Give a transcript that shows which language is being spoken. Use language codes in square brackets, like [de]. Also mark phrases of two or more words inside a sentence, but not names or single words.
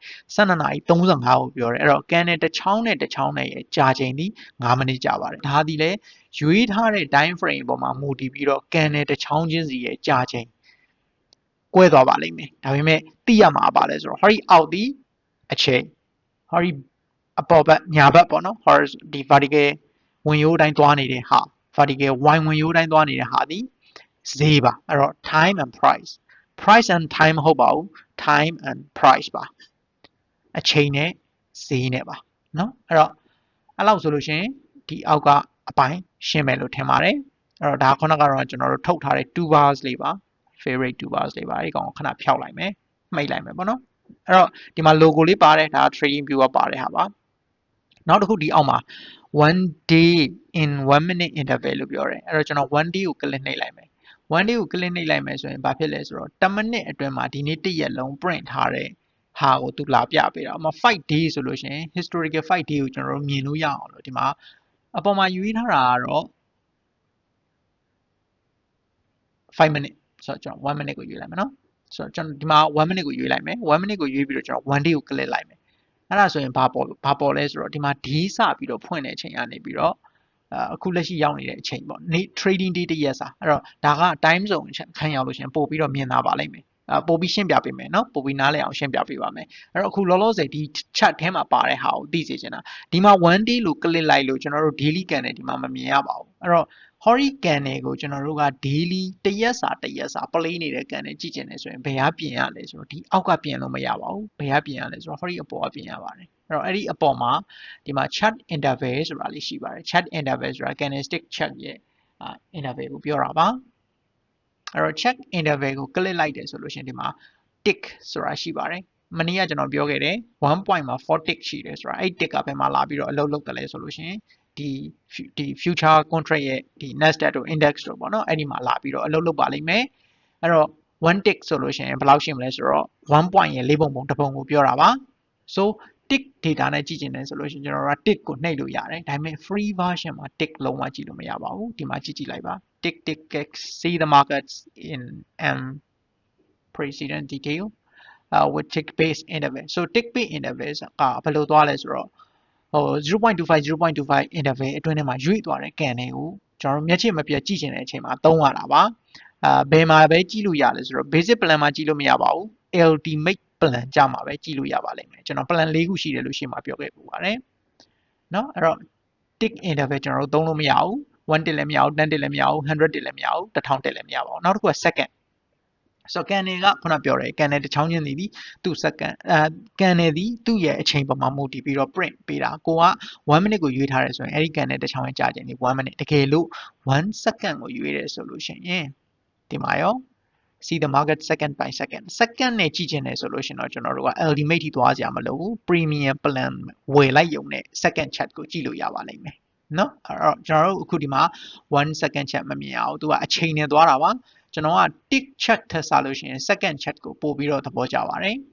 [my] 12 နာရီ35ကိုပြောတယ်အဲ့တော့ candle တစ်ချောင်းနဲ့တစ်ချောင်းနဲ့ကြာချိန်ဒီ9မိနစ်ကြာပါတယ်ဒါဒီလေရွေးထားတဲ့ [en] time frame [my] ပေါ်မှာမူတည်ပြီးတော့ candle တစ်ချောင်းချင်းစီရဲ့ကြာချိန်ကွဲသွားပါလိမ့်မယ်ဒါပေမဲ့သိရမှာပါလဲဆိုတော့ hori အောက်ဒီအချိန် hori အပေါ်ဘက်ညာဘက်ပေါ့နော် ဒီ vertical ဝင်ရိုးတိုင်းသွားနေတဲ့ဟာ [en] vertical y [my] ဝင်ရိုးတိုင်းသွားနေတဲ့ဟာဒီဈေးပါအဲ့တော့ [en] time and price and time [my] မဟုတ်ပါဘူး [en] time and price [my] ပါအချိန်နဲ့ဈေးနဲ့ပါเนาะအဲ့တော့အဲ့လောက်ဆိုလို့ရှိရင်ဒီအောက်ကအပိုင်းရှင်းမယ်လို့ထင်ပါတယ်အဲ့တော့ဒါခုန ကတော့ကျွန်တော်တို့ထုတ်ထားတဲ့2 bars လေးပါ [en] favorite 2 bars [my] လေးပါဒီကောင်ကိုခဏဖျောက်လိုက်မယ်မှိတ်လိုက်မယ်ပေါ့နော်အဲ့တော့ဒီမှာ logo လေးပါတယ်ဒါ trading view ကပါတယ်ဟာပါနောက်တစ်ခုဒီအောက်မှာ [en] one day in 1 minute interval [my] လို့ပြောတယ်အဲ့တော့ကျွန်တော်1 day ကို click နှိပ်လိုက်မယ်1 day ကို click နှိပ်လိုက်မယ်ဆိုရင်ဘာဖြစ်လဲဆိုတော့10 minute အတွင်းမှာဒီနေ့တစ်ရက်လုံး print ထားတဲ့ဟာကိုသူလာပြပေးတာအမ5 day ဆိုလို့ရှိရင် [en] historical 5 day [my] ကိုကျွန်တော်တို့မြင်လို့ရအောင်လို့ဒီမှာအပေါ်မှာယူရထားတာကတော့ 5 minute ဆိုတော့ကျွန်တော်1 minute ကိုရွေးလိုက်မယ်နော်ဆိုတော့ကျွန်တော်ဒီမှာ1 minute ကိုရွေးလိုက်မယ်1 minute ကိုရွေးပြီးတော့ကျွန်တော်1 day ကို click လိုက်မယ်အဲ့ဒါဆိုရင်ဘာပေါ်လဲဆိုတော့ဒီမှာ D စပြီးတော့ဖွင့်တဲ့အချိန်ကနေပြီးတော့အခုလက်ရှိရောက်နေတဲ့အချိန်ပေါ့နေ့ [en] trading day [my] တစ်ရက်စာအဲ့တော့ဒါက [en] time zone [my] ခန်းရောက်လို့ရှိရင်ပို့ပြီးတော့မြင်သာပါလိမ့်မယ်ပို့ပြီးရှင်းပြပေးမယ်เนาะ ပို့ပြီးနားလည်အောင်ရှင်းပြပေးပါမယ်အဲ့တော့အခုလောလောဆယ်ဒီ chat ထဲမှာပါတဲ့ဟာကိုသိစေချင်တာဒီမှာ1 day လို့ click လိုက်လို့ကျွန်တော်တို့ [en] daily candle [my] ဒီမှာမမြင်ရပါဘူးအဲ့တော့ [en] hori candle [my] ကိုကျွန်တော်တို့က daily တစ်ရက်စာ play နေတဲ့ candle ကြည့်ချင်တယ်ဆို ရင်ဘယ်ဟာပြင်ရလဲဆိုတော့ဒီအောက်ကပြင်လို့မရပါဘူးဘယ်ဟာပြင်ရလဲဆိုတော့ hori အပေါ်ကပြင်ရပါတယ်အဲ့တော့အဲ့ဒီအပေါ်မှာဒီမှာ [en] chat interval [my] ဆိုတာလေးရှိပါတယ် [en] chat interval [my] ဆိုတာ [en] candlestick chat [my] ရဲ့ interval ကိုပြောတာပါအဲ့တော့ [en] chat interval [my] ကို click လိုက်တယ်ဆိုလို့ရှိရင်ဒီမှာ tick ဆိုတာရှိပါတယ်မနေ့ကကျွန်တော်ပြောခဲ့တယ်1.4 tick ရှိတယ်ဆိုတာအဲ့ tick ကဘယ်မှာလာပြီးတော့အလုပ်လုပ် တယ်လဲဆိုလို့ရှိရင်ဒီ [en] future contract [my] ရဲ့ဒီ Nasdaq တို့ index တို့ပေါ့နော်အဲ့ဒီမှာလာပြီးတော့အလုပ်လုပ်ပါလိမ့်မယ်အဲ့တော့1 tick ဆိုလို့ရှိရင်ဘယ်လောက်ရှိမလဲဆိုတော့1 point ရဲ့4ပုံပုံတစ်ပုံကိုပြောတာပါ so [en] tick data [my] နဲ့ကြည့်ချင်တယ်ဆိုလို့ရှိရင်ကျွန်တော်တို့က tick ကိုနှိပ်လို့ရတယ်ဒါပေမဲ့ [en] free version [my] မှာ tick လုံးဝကြည့်လို့မရပါဘူးဒီမှာကြည့်လိုက်ပါ [en] tick see the markets in precedent detail with tick based interval so tick based interval [my] ကဘယ်လိုသွားလဲဆိုတော့ 0.25 interval အတွင်းထဲမှာရွေ့သွားတဲ့ကန်တွေကိုကျွန်တော်တို့မျက်ခြေမပြတ်ကြည့်ချင်တဲ့အချိန်မှာသုံးရတာပါဘယ်မှာပဲကြည့်လို့ရလဲဆိုတော့ [en] basic plan [my] မှာကြည့်လို့မရပါဘူး [en] ultimate plan [my] ကြမှာပဲကြည့်လို့ရပါလိမ့်မယ်ကျွန်တော် plan ၄ခုရှိတယ်လို့ရှင်းမှာပြော ခဲ့ပူပါတယ်เนาะအဲ့တော့ [en] tick interval [my] ကျွန်တော်တို့သုံးလို့မရဘူး1 tick လည်းမရဘူး10 tick လည်းမရဘူး100 tick လည်းမရဘူး1000 tick လည်းမရပါဘူးနောက်တစ်ခုက [en] second so [my] ကန်တွေကခုနပြောတယ်ကန် တွေတစ်ချောင်းချင်းသည်သူ့ second ကန်တွေသည်သူ့ရဲ့အချိန်ပေါ်မှာမူတည်ပြီးတော့ print ပေးတာကိုက1 minute ကိုရွေးထားတယ်ဆိုရင်အဲ့ဒီကန်တွေတစ်ချောင်း ရဲ့ကြာချိန်ဒီ1 minute တကယ်လို့1 second ကိုရွေးတယ်ဆိုလို့ရှိရင်ဒီမှာရော [en] see the market second by second [my] နဲ့ကြည့်ချင်တယ်ဆိုလို့ရှိရင်တော့ကျွန်တော်တို့က ultimate ထိသွားစရာမလိုဘူး [en] premium plan [my] ဝယ်လိုက်ရုံနဲ့ [en] second chat [my] ကိုကြည့်လို့ရပါလိမ့်မယ်เนาะအဲ့တော့ကျွန်တော်တို့အခုဒီမှာ1 [en] second chat [my] မမြင်အောင်သူကအချိန်နဲ့သွားတာပါကျွန်တော်က [en] tick chat [my] ထက်စားလို့ရှိရင် [en] second chat [my] ကိုပို့ပြီးတော့သဘောကျပါတယ်